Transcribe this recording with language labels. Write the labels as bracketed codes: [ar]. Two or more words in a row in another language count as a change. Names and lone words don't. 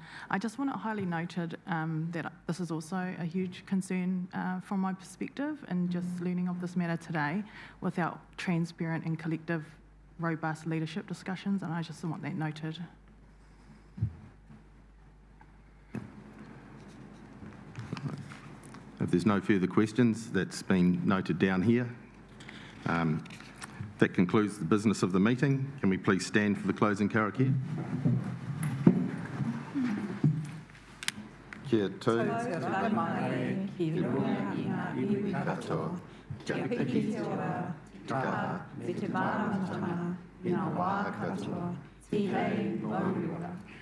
[en] I just want it highly noted that this is also a huge concern from my perspective, and just learning of this matter today without transparent and collective, robust leadership discussions, and I just want that noted. If there's no further questions, that's been noted down here. That concludes the business of the meeting. Can we please stand for the closing karakia? [mi] Kia tū, ki runga i iwi katoa, kia piki toa, ka, me te māramatanga, i ngā wā katoa, ti hei, mauriora.